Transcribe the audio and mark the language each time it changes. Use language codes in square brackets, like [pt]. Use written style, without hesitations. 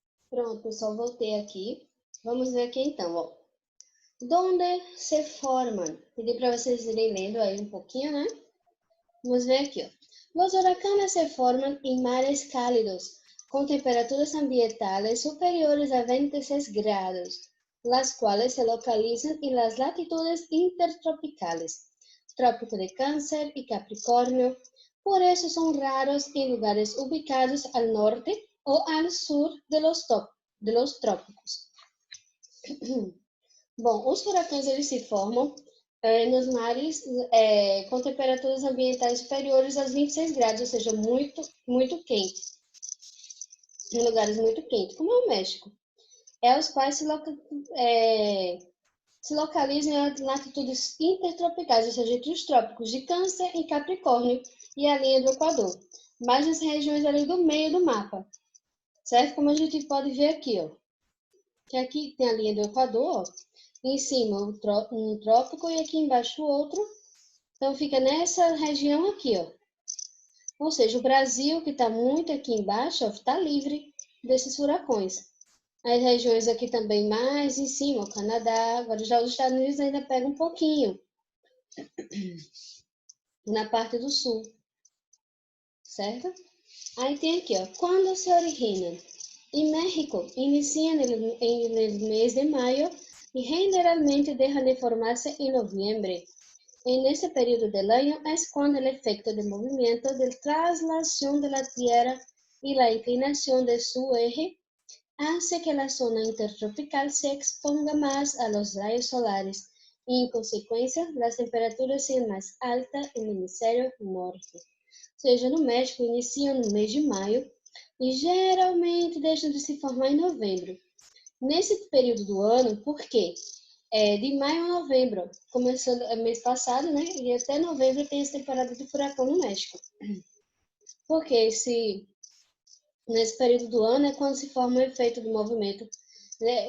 [pt] Pronto, pessoal, voltei aqui. Vamos ver aqui então, ó. [es] Donde se forman? [pt] Pedi para vocês irem lendo aí um pouquinho, né? Vamos ver aqui, ó. [es] Los huracanes se forman en mares cálidos, con temperaturas ambientales superiores a 26 grados, las cuales se localizan en las latitudes intertropicales, Trópico de Cáncer y Capricornio. Por eso son raros en lugares ubicados al norte o al sur de los trópicos. [pt] Bom, os furacões eles se formam nos mares com temperaturas ambientais superiores aos 26 graus, ou seja, muito, muito quente, em lugares muito quentes, como é o México. Os quais se localizam em latitudes intertropicais, ou seja, entre os trópicos de Câncer e Capricórnio e a linha do Equador, mas nas regiões ali do meio do mapa, certo? Como a gente pode ver aqui, ó, que aqui tem a linha do Equador, ó, em cima um trópico e aqui embaixo o outro. Então fica nessa região aqui, ó. Ou seja, o Brasil, que está muito aqui embaixo, está livre desses furacões. As regiões aqui também mais em cima, o Canadá, agora já os Estados Unidos ainda pega um pouquinho, na parte do sul, certo? Aí tem aqui, ó, quando se origina. [es] Em México, inicia en el mes de mayo y generalmente deja de formarse en noviembre. En ese periodo del año es cuando el efecto de movimiento de traslación de la Tierra y la inclinación de su eje hace que la zona intertropical se exponga más a los rayos solares y, en consecuencia, las temperaturas sean más altas en el hemisferio norte. [pt] Ou seja, no México iniciam no mês de maio e geralmente deixam de se formar em novembro. Nesse período do ano, por quê? De maio a novembro, começando mês passado, né? E até novembro tem essa temporada de furacão no México. Porque nesse período do ano é quando se forma o efeito do movimento, né?